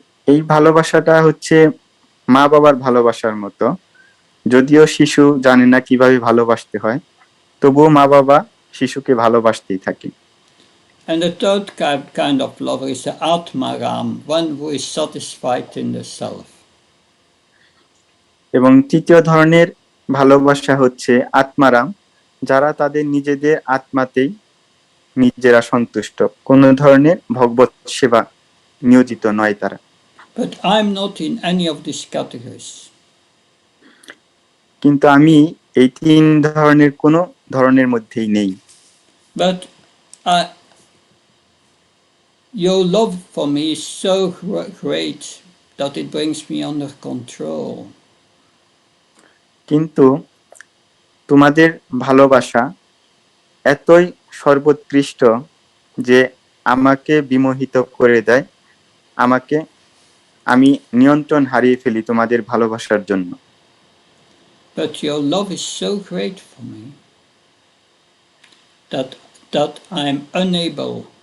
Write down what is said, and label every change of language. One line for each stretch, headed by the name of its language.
Bangla: এই ভালোবাসাটা হচ্ছে মা বাবার ভালোবাসার মতো, যদিও শিশু জানে না কিভাবে ভালোবাসতে হয়, তবুও মা বাবা শিশুকে ভালোবাসতেই থাকে।
English: And the third kind of lover is the Atmaram, one who is satisfied in the self.
Bangla: এবং তৃতীয় ধরনের ভালোবাসা হচ্ছে আত্মারাম, যারা তাদের নিজেদের আত্মাতেই নিজেরা সন্তুষ্ট, কোন ধরনের ভগবত সেবা নিয়োজিত নয় তারা।
English: But I'm not in any of these categories.
Bangla: কিন্তু আমি এই তিন ধরনের কোন ধরনের মধ্যেই নেই।
English: But your love for me is so great that it brings me under control.
Bangla: কিন্তু তোমাদের ভালোবাসা এতই সর্বোৎকৃষ্ট যে আমাকে বিমোহিত করে দেয়, আমি নিয়ন্ত্রণ হারিয়ে ফেলি তোমাদের ভালোবাসার জন্য।
English: But your love is so great for me that I'm unable